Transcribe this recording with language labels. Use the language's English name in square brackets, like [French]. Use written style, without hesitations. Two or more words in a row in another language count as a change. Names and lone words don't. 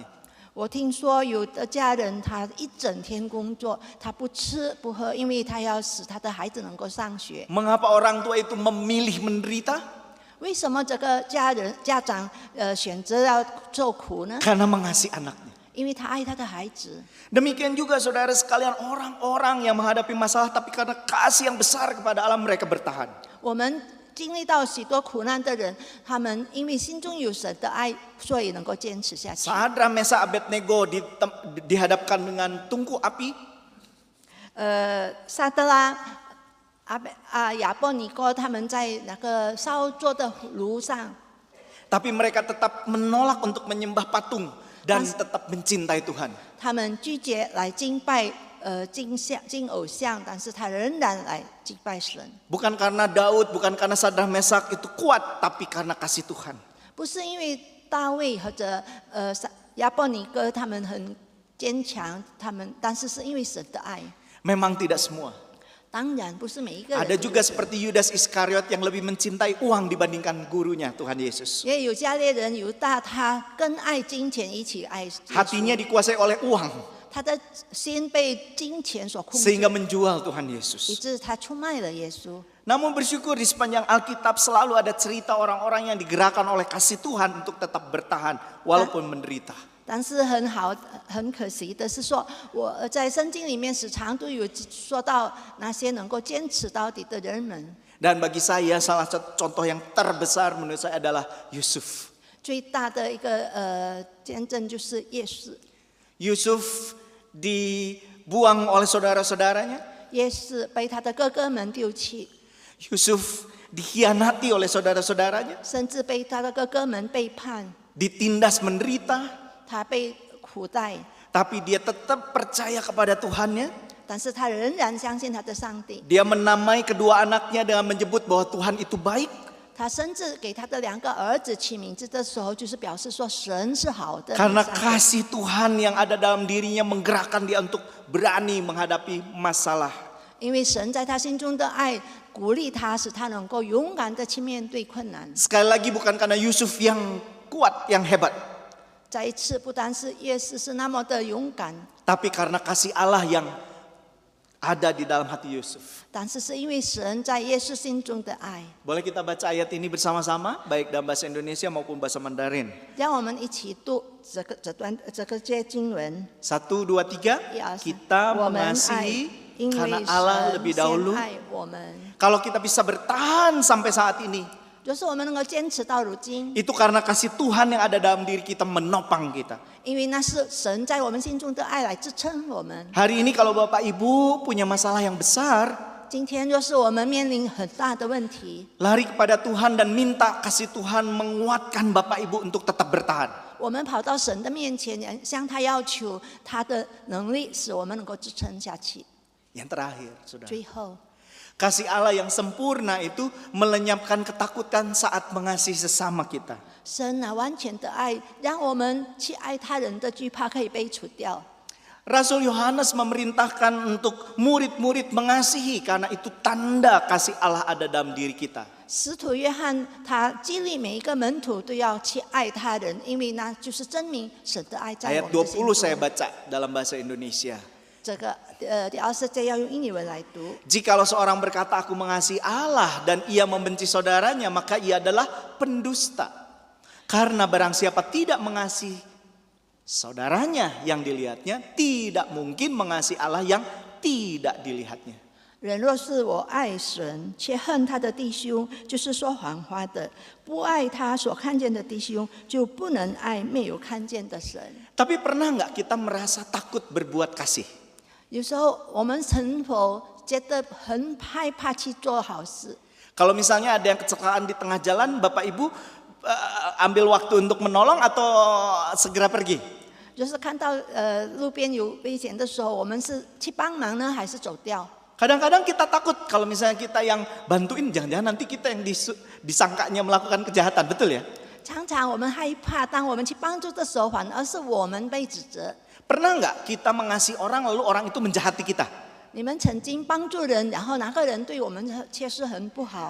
[Chinese] 我听说有的家人他一整天工作，他不吃不喝，因为他要使他的孩子能够上学。 [Indonesian] Mengapa orang tua itu memilih menderita? [Chinese] 为什么这个家长选择要受苦呢？ [Indonesian] Karena mengasihi anaknya. [Chinese] 因为他爱他的孩子。 [Indonesian] Demikian juga saudara sekalian, orang-orang yang menghadapi masalah tapi karena kasih yang besar kepada Allah mereka bertahan. [Chinese] 我们经历到许多苦难的人，他们因为心中有神的爱，所以能够坚持下去。 [Indonesian] Sadra Mesa Abednego dihadapkan dengan tungku api. [Chinese] 萨德拉、亚伯尼哥他们在那个烧做的炉上， [Indonesian] Tapi mereka tetap menolak untuk menyembah patung dan tetap mencintai Tuhan. [Chinese] 他们拒绝来敬拜敬偶像，但是他仍然来敬拜神。 [Indonesian] Bukan karena Daud, bukan karena Sadra Mesak itu kuat, tapi karena kasih Tuhan. [Chinese] 不是因为大卫或者亚伯尼哥他们很坚强，但是是因为神的爱。 [Indonesian] Memang tidak semua. [Chinese] 当然不是每一个人。 [Indonesian] Ada juga seperti Yudas Iskariot yang lebih mencintai uang dibandingkan gurunya Tuhan Yesus. [Chinese] 也有加列人犹大，他更爱金钱，一起爱耶稣。 [Indonesian] Hatinya dikuasai oleh uang [Chinese] 他的心被金钱所控制， [Indonesian] sehingga menjual Tuhan [Chinese] 以 [Indonesian] Yesus. [Chinese] 致他出卖了耶稣。 [Indonesian] Namun bersyukur di sepanjang Alkitab selalu ada cerita orang-orang yang digerakkan oleh kasih Tuhan untuk tetap bertahan walaupun menderita. [Chinese] 但是很可惜的是说，我在圣经里面时常都有说到那些能够坚持到底的人们。 [Indonesian] Dan bagi saya salah satu contoh yang terbesar menurut saya adalah Yusuf. [Chinese] 最大的一个见证就是耶稣。 [Indonesian] Yusuf dibuang oleh saudara-saudaranya. [Chinese] 耶稣被他的哥哥们丢弃， [Indonesian] Yusuf dikhianati oleh saudara-saudaranya. [Chinese] 甚至被他的哥哥们背叛， [Indonesian] Ditindas menderita. [Chinese] 他被苦待， [Indonesian] Tapi dia tetap percaya kepada Tuhannya. [Chinese] 但是他仍然相信他的上帝。 [Indonesian] Dia menamai kedua anaknya dengan menyebut bahwa Tuhan itu baik. [Chinese] 他甚至给他的2个儿子起名字的时候，就是表示说神是好的。 [Indonesian] Karena [Chinese] 上帝 [Indonesian] kasih Tuhan yang ada dalam dirinya menggerakkan dia untuk berani menghadapi masalah. [Chinese] 因为神在他心中的爱鼓励他，使他能够勇敢的去面对困难。 [Indonesian] Sekali lagi bukan karena Yusuf yang kuat, yang hebat. [Chinese] 再一次，不单是耶稣是那么的勇敢， [Indonesian] Tapi karena kasih Allah yang ada di dalam hati Yusuf. [Chinese] 但是是因为神在耶稣心中的爱。 [Indonesian] Boleh kita baca ayat ini bersama-sama, baik dalam bahasa Indonesia maupun bahasa Mandarin. [Chinese] 让我们一起读这个经文。 [Indonesian] 1, 2, 3. [Chinese] 1、2、3 [Indonesian] Kita [Chinese] 我们爱， [Indonesian] mengasihi [Chinese] 因 [Indonesian] karena [Chinese] 为 [Indonesian] Allah [Chinese] 神 [Indonesian] lebih [Chinese] 先 [Indonesian] dahulu. [Chinese] 爱我们。 [Indonesian] Kalau kita bisa bertahan sampai saat ini, [Chinese] 就是我们能够坚持到如今， [Indonesian] itu karena kasih Tuhan yang ada dalam diri kita menopang kita. [Chinese] 因为那是神在我们心中的爱来支撑我们。 [Indonesian] Hari ini kalau Bapak Ibu punya masalah yang besar, [Chinese] 今天若是我们面临很大的问题， [Indonesian] lari kepada Tuhan dan minta kasih Tuhan menguatkan Bapak Ibu untuk tetap bertahan. [Chinese] 我们跑到神的面前，向他要求他的能力，使我们能够支撑下去。 [Indonesian] Yang terakhir, Saudara. [Chinese] 最后， [Indonesian] Kasih Allah yang sempurna itu melenyapkan ketakutan saat mengasihi sesama kita. [Chinese] 神啊，完全的爱，让我们去爱他人的惧怕可以被除掉。 [Indonesian] Rasul Yohanes memerintahkan untuk murid-murid mengasihi karena itu tanda kasih Allah ada dalam diri kita. [Chinese] 使徒约翰他激励每一个门徒都要去爱他人，因为那就是证明神的爱在 [Indonesian] Ayat [Chinese] 我们的心 [Indonesian] 20 saya [Chinese] 中。 [Indonesian] baca dalam bahasa Indonesia. [Chinese] 这个第20节要用英语文来读。 [Indonesian] Jikalau seorang berkata aku mengasihi Allah dan ia membenci saudaranya, maka ia adalah pendusta. Karena barang siapa tidak mengasihi saudaranya yang dilihatnya, tidak mungkin mengasihi Allah yang tidak dilihatnya. [Chinese] 人若是我爱神，却恨他的弟兄，就是说谎话的；不爱他所看见的弟兄，就不能爱没有看见的神。 [Indonesian] Tapi pernah nggak kita merasa takut berbuat kasih? [Chinese] 有时候我们是否觉得很害怕去做好事？ [Indonesian] Kalau misalnya ada yang kecelakaan di tengah jalan, Bapak Ibu ambil waktu untuk menolong atau segera pergi? [Chinese] 就是看到路边有危险的时候，我们是去帮忙呢，还是走掉？ [Indonesian] Kadang-kadang kita takut kalau misalnya kita yang bantuin, jangan-jangan nanti kita yang disangkanya melakukan kejahatan, betul ya? [Chinese] 常常我们害怕，当我们去帮助的时候，反而是我们被指责。 [Indonesian] Pernah nggak kita mengasihi orang lalu orang itu menjahati kita? [Chinese] 你们曾经帮助人，然后那个人对我们却是很不好。